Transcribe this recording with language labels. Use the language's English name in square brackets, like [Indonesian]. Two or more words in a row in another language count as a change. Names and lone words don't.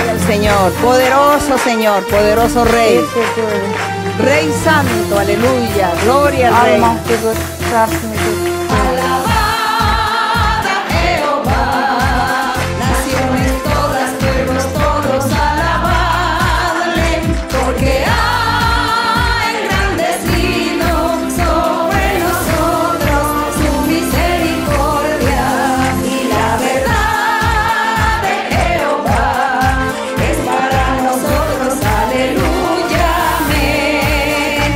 [Spanish] Señor. Poderoso Señor, poderoso Rey. [Icelandic] Dýr sé Guði. [Spanish] Rey Santo, aleluya. Gloria al Rey. [Icelandic] Almáttugur, kraftmikill. [Spanish] Alabad a Jehová, naciones todas, pueblos todos, alabadle, porque ha engrandecido sobre nosotros su misericordia, y la verdad de Jehová es para nosotros, aleluya, amén.